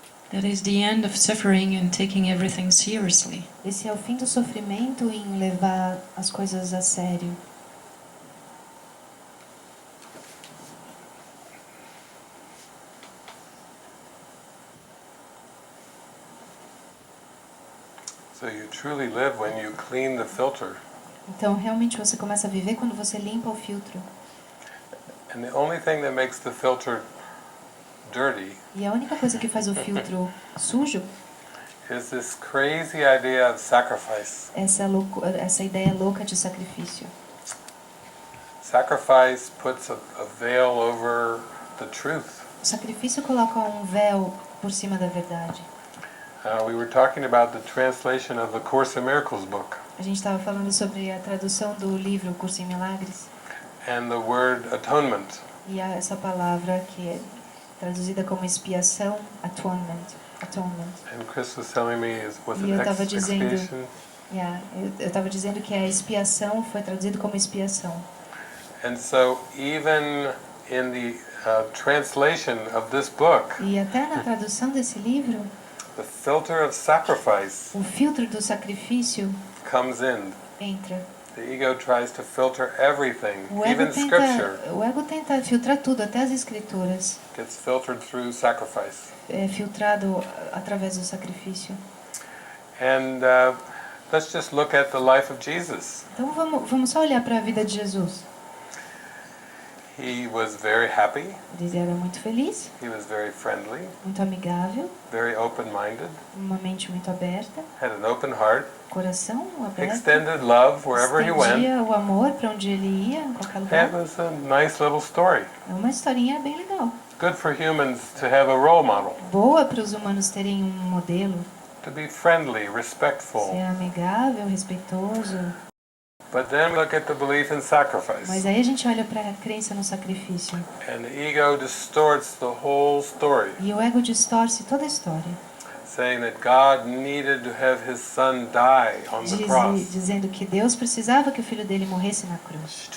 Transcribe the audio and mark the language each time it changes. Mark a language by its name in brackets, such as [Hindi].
[English] That is the end of suffering and taking everything seriously. [Portuguese] Esse é o fim do sofrimento em levar as coisas a sério. [English] So you truly live when you clean the filter. [Portuguese] Então, realmente você começa a viver quando você limpa o filtro. [English] And the only thing that makes the filter dirty [Portuguese] E a única coisa que faz o filtro sujo [English] is this crazy idea of sacrifice. [Portuguese] essa ideia louca de sacrifício. [English] Sacrifice puts a veil over the truth. [Portuguese] O sacrifício coloca um véu por cima da verdade. [English] We were talking about the translation of the Course in Miracles book, [Portuguese] A gente estava falando sobre a tradução do livro Curso em Milagres [English] and the word atonement. [Portuguese] e essa palavra que é traduzida como expiação, atonement. [English] And Chris was telling me was [Portuguese] E eu [English] it [Portuguese] estava dizendo, [English] expiation? [Portuguese] eu estava dizendo que a expiação foi traduzido como expiação. [English] And so even in the translation of this book, [Portuguese] E até na tradução desse livro, [English] the filter of sacrifice [Portuguese] o filtro do sacrifício [English] comes in. [Portuguese] entra. [English] The ego tries to filter everything, even scripture [Portuguese] O ego tenta filtrar tudo, até as escrituras. [English] gets filtered through sacrifice. [Portuguese] É filtrado através do sacrifício. [English] And let's just look at the life of Jesus. [Portuguese] Então vamos só olhar para a vida de Jesus. [English] He was very happy, [Portuguese] Ele era muito feliz, [English] he was very friendly, [Portuguese] muito amigável, [English] very open-minded, [Portuguese] uma mente muito aberta, [English] had an open heart, [Portuguese] coração aberto. [English] extended love wherever he went. [Portuguese] Estendia o amor para onde ele ia, em qualquer lugar. [English] It was a nice little story. [Portuguese] É uma historinha bem legal. [English] Good for humans to have a role model, [Portuguese] Boa para os humanos terem um modelo. [English] to be friendly, respectful. [Portuguese] Ser amigável, respeitoso. [English] But then look at the belief in sacrifice. [Portuguese] Mas aí a gente olha para a crença no sacrifício. [English] And the ego distorts the whole story, [Portuguese] E o ego distorce toda a história. [English] saying that God needed to have his son die on the cross, [Portuguese] Dizendo que Deus precisava que o filho dele morresse na cruz.